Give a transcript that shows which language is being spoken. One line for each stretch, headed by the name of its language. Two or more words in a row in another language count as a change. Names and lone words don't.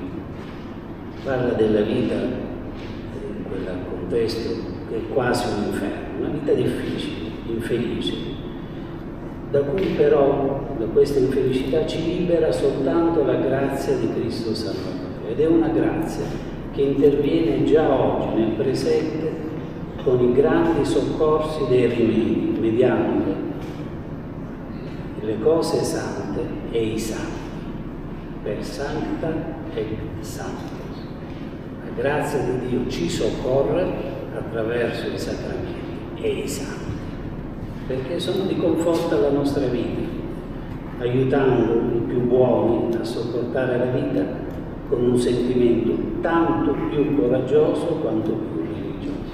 Italian: Parla della vita in quel contesto che è quasi un inferno, una vita difficile, infelice, da cui però, da questa infelicità, ci libera soltanto la grazia di Cristo Salvatore. Ed è una grazia che interviene già oggi, nel presente, con i grandi soccorsi dei rimedi, mediante le cose sante e i santi,
Latin: per sancta et sanctus.
Italian: La grazia di Dio ci soccorre attraverso i sacramenti e i santi, perché sono di conforto alla nostra vita, aiutando i più buoni a sopportare la vita con un sentimento tanto più coraggioso quanto più religioso.